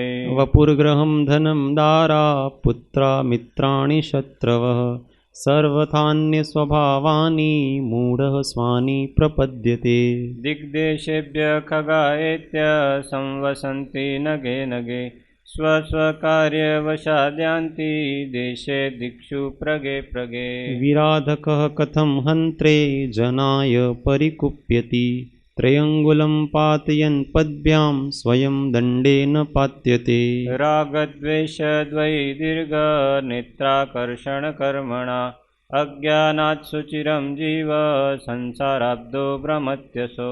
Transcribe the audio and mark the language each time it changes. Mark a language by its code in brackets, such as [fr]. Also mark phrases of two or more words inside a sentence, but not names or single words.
[sa] वपुर्गृहं धनं दारा पुत्रा मित्राणि शत्रवः सर्वथान्यस्वभावानि मूढः स्वानि प्रपद्यते। दिग्देशेभ्यः खगायेत्य संवसन्ति नगे नगे સ્વસ્વકાર્યવશાદ્યાન્તિ દેશે દિક્ષુ પ્રગે પ્રગે. વિરાધકઃ કથમ હંત્રે જનાય પરિકુપ્યતિ ત્રયંગુલમ પાતયન પદ્ભ્યામ સ્વયં દંડેન પાત્યતે. રાગદ્વેષદ્વૈ દીર્ઘ નેત્રાકર્ષણ કર્મણા અજ્ઞાનાત સુચિરમ જીવ સંસારાબ્દો ભ્રમત્યસો.